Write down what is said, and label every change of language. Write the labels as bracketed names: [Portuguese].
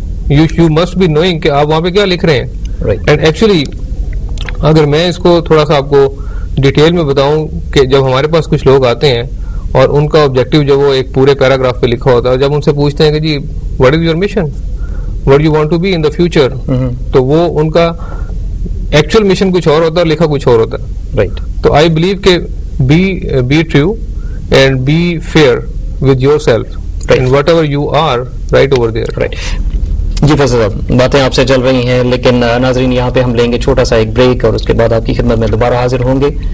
[English] you must be knowing [Urdu] کہ آپ وہاں پہ کیا لکھ رہے ہیں. اینڈ ایکچولی اگر میں اس کو تھوڑا سا آپ کو ڈیٹیل میں بتاؤں کہ جب ہمارے پاس کچھ لوگ آتے ہیں اور ان کا آبجیکٹو جو وہ ایک پورے پیراگراف پہ لکھا ہوتا ہے، جب ان سے پوچھتے ہیں کہ جی [English] what is your mission, what you want to be in the future, [Urdu] تو وہ ان کا ایکچوئل مشن کچھ اور ہوتا ہے، لکھا کچھ اور ہوتا ہے. [English] Right. [Urdu] تو [English] I believe [Urdu] کہ [English] be true and be fair with yourself and whatever you are right over there. Right. [Urdu] جی فیصل صاحب، باتیں آپ سے چل رہی ہیں، لیکن ناظرین یہاں پہ ہم لیں گے چھوٹا سا ایک بریک، اور اس کے بعد آپ کی خدمت میں دوبارہ حاضر ہوں گے.